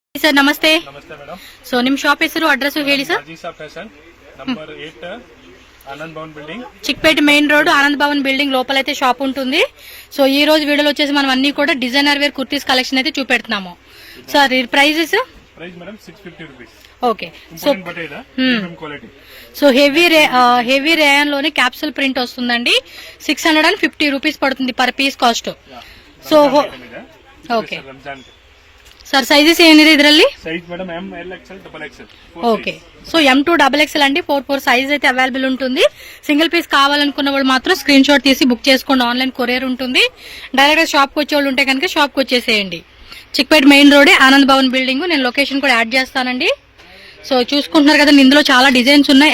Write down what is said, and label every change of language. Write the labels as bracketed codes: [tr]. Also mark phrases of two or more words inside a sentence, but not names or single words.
[kn] ಸರ್ ನಮಸ್ತೆ. ನಮಸ್ತೆ ಮೇಡಮ್. ಸೊ ನಿಮ್ ಶಾಪ್ ಹೆಸರು ಅಡ್ರೆಸ್ ಹೇಳಿ ಸರ್. [te] ರಾಜೀಸಾ ಫ್ಯಾಷನ್ నంబర్ 8 ఆనంద్ భవన్ బిల్డింగ్, చిక్పేట మెయిన్ రోడ్ ఆనంద్ భవన్ బిల్డింగ్ లోపల అయితే షాప్ ఉంటుంది. సో ఈ రోజు వీడియోలో వచ్చేసి మనం అన్ని కూడా [en] designer wear kurtis collection [te] అయితే చూపెడుతున్నాము. సార్ ఈ ప్రైజెస్ మేడం 650 రూపీస్. [en] Okay. So premium quality. [te] సో [en] heavy rayon [te] లోనే [en] capsule print [te] వస్తుందండి. 650 రూపీస్ పడుతుంది [en] per piece cost. So okay [kn] ಸರ್ ಸೈಜಸ್ ಏನಿದೆ ಇದರಲ್ಲಿ? ಸೈಜ್ ಮೇಡಮ್ ಎಂ ಎಲ್ ಎಕ್ಸ್ಎಲ್ ಡಬಲ್ ಎಕ್ಸ್ಎಲ್. [te] ఓకే. సో M2 XXL అండి 4 సైజ్ అయితే అవైలబుల్ ఉంటుంది. సింగిల్ పీస్ కావాలనుకున్న వాళ్ళు మాత్రం [en] screenshot [te] తీసి బుక్ చేసుకోండి. [en] online courier [te] ఉంటుంది. [en] direct shop [te] కి వచ్చే వాళ్ళు ఉంటే కనుక షాప్ కి వచ్చేసేయండి. చిక్పేట మెయిన్ రోడ్ ఆనంద్ భవన్ బిల్డింగ్. నేను లొకేషన్ కూడా యాడ్ చేస్తానండి. సో చూసుకుంటున్నారు కదా, ఇందులో చాలా డిజైన్స్ ఉన్నాయి.